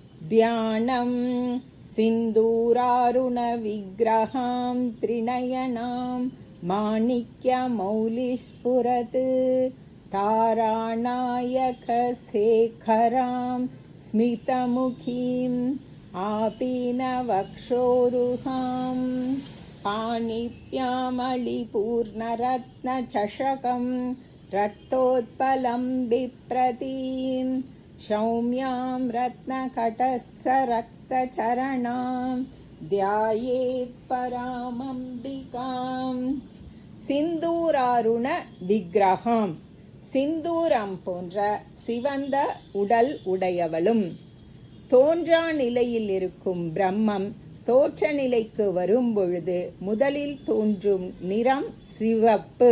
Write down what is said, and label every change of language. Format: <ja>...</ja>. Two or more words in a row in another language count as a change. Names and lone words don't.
<sa>ध्यानं सिन्दूरारुणविग्रहां त्रिनयनां माणिक्यमौलिस्फुरत् तारानायकशेखरां स्मितमुखीम् आपीनवक्षोरुहां पाणिभ्यामलिपूर्णरत्नचषकं रक्तोत्पलं बिप्रतीं सौम्यां रत्नकटस्थरक्तचरणां ध्यायेत् परामम्बिकां सिन्दूरारुण विग्रहाम्</sa> <ta>சிந்தூரம் போன்ற சிவந்த உடல் உடையவளும் தோன்றா நிலையில் இருக்கும் பிரம்மம் தோற்ற நிலைக்கு வரும்பொழுது முதலில் தோன்றும் நிறம் சிவப்பு.</ta>